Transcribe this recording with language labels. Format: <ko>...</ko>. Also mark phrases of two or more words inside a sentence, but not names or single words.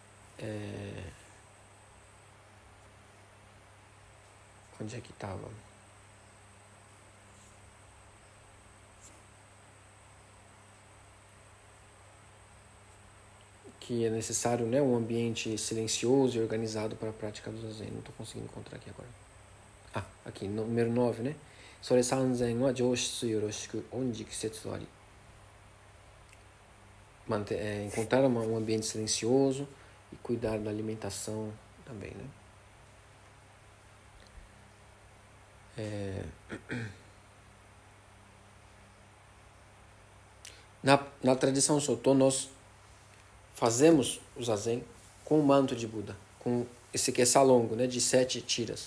<pt>Onde é que estava? que é necessário, né, um ambiente silencioso e organizado para a prática do zazen. Não estou conseguindo encontrar aqui agora. Aqui, número 9, né?</pt> <ja>Sore sanzen wa joushitsu yoroshiku onji kisetsu ari.</ja> <pt>Encontrar um ambiente silencioso e cuidar da alimentação também, né? Na tradição Soto, nós fazemos o zazen com o manto de Buda, com esse que é salongo, né, de 7 tiras.</pt>